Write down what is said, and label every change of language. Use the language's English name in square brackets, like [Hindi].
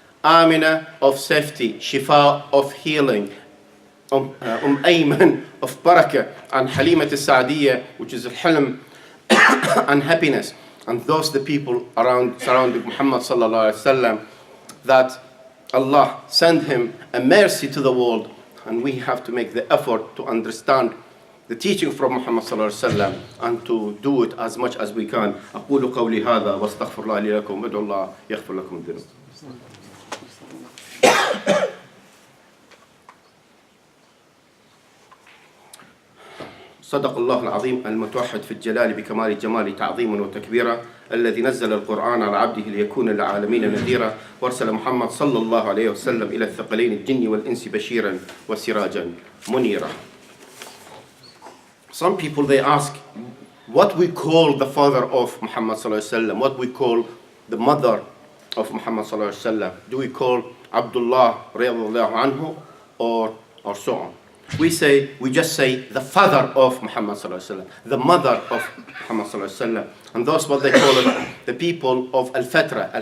[English] Amina of safety, Shifa of healing, Ayman of barakah, and Halima Sa'diyah, which is al-hilm and happiness. And those the people surrounding Muhammad sallallahu alaihi wasallam, that Allah sent him a mercy to the world, and we have to make the effort to understand the teaching from Muhammad sallallahu alaihi wasallam and to do it as much as we can. [Arabic] أقول قولي هذا واستغفر الله لي لكم وادعوا الله يغفر لكم الذنوب. صدق الله العظيم المتوحد في الجلال بكمال الجمال تعظيما وتكبيرا، الذي نزل القرآن على عبده ليكون للعالمين نذيرا، وارسل محمد صلى الله عليه وسلم إلى الثقلين الجن والإنس بشيرا وسراجا منيرا. [English] Some people, they ask what we call the father of Muhammad sallallahu alaihi wasallam, what we call the mother of Muhammad sallallahu alaihi wasallam. Do we call Abdullah radiyallahu anhu or so on? We just say the father of Muhammad sallallahu alaihi wasallam, the mother of Muhammad sallallahu alaihi wasallam, and that's what they call it, the people of al-Fatra.